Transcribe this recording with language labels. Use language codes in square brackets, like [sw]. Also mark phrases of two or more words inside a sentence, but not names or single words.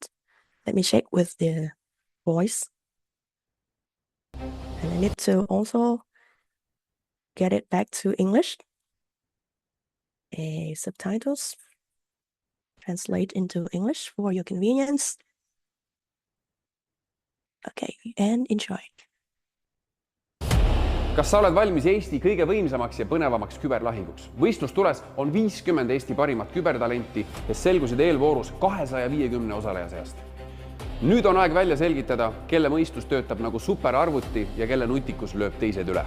[en] Let me check with the voice. And I need to also get it back to English. Subtitles. Translate into English for your convenience. Okay, and enjoy. [et] Kas sa oled valmis Eesti kõige võimsamaks ja põnevamaks küberlahinguks? Võistlustules on 50 Eesti parimat kübertalenti, kes selgusid eelvoorus 250 osaleja seast. Nüüd on aeg välja selgitada, kelle mõistus töötab nagu superarvuti ja kelle nutikus lööb teised üle.